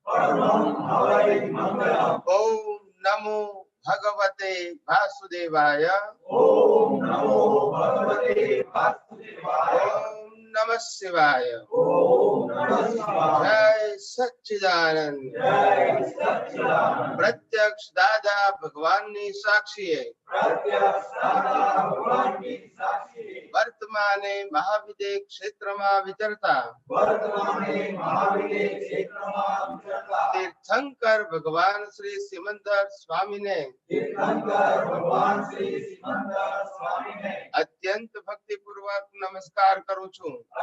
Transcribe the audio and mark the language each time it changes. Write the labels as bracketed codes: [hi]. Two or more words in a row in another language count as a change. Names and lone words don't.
[sa] ओम नमो भगवते वासुदेवाय। ओम नमः शिवाय। जय सच्चिदानंद। [gu] प्रत्यक्ष दादा भगवान ની સાક્ષીએ વર્તમાને મહાવિદ્ય ક્ષેત્રમાં વિચરતા તીર્થંકર ભગવાન શ્રી સિમંદર સ્વામીને અત્યંત ભક્તિપૂર્વક નમસ્કાર કરું છું।